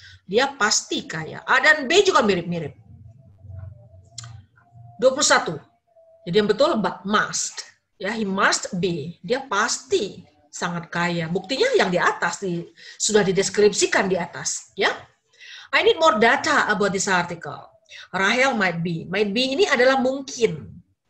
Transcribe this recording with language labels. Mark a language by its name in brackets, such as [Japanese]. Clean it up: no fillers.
[Indonesian] Dia pasti kaya. A dan B juga mirip-mirip. 21. Jadi yang betul must. Ya, [English] he must be. [Indonesian] Dia pasti sangat kaya. Buktinya yang di atas sudah dideskripsikan di atas, ya. [English] I need more data about this article. Rahel might be. Might be [Indonesian] ini adalah mungkin.